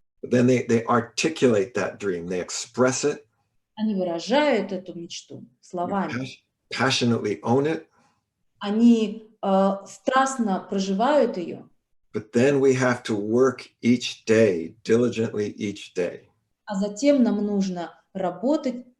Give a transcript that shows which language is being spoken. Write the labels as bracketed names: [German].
[English] But then they articulate that dream. They express it. [Russian] Они выражают эту мечту словами. [English] Passionately own it. [Russian] Они страстно проживают ее. [English] But then we have to work each day, diligently each day. [Russian] А затем нам нужно работать